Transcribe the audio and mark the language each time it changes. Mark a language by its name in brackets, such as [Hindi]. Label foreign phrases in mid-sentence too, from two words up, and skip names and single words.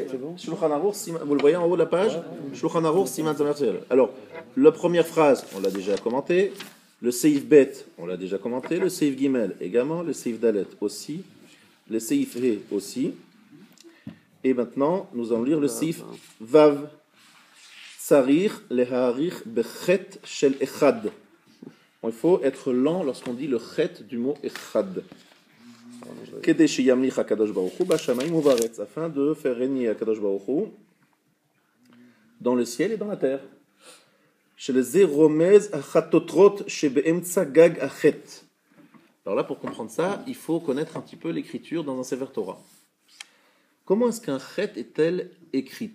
[French] Shulchan Aruch, vous le voyez en haut de la page? Shulchan Aruch, Siman, Samer Aleph. Alors, la première phrase, on l'a déjà commenté. Le Seif Bet, on l'a déjà commenté. Le Seif Gimel également. Le Seif Dalet aussi. Le Seif He aussi. Et maintenant, nous allons lire le Seif Vav. [Hebrew] צריך להאריך בחית של אחד. [French] Il faut être lent lorsqu'on dit le chet du mot echad. [Hebrew] כדי שימליך הקדוש ברוך הוא בשמים ובארץ, [French] afin de faire régner [Hebrew] הקדוש ברוך הוא [French] dans le ciel et dans la terre. Alors là, pour comprendre ça, il faut connaître un petit peu l'écriture dans un [Hebrew] ספר תורה. [French] Comment est-ce qu'un chet est-elle écrit?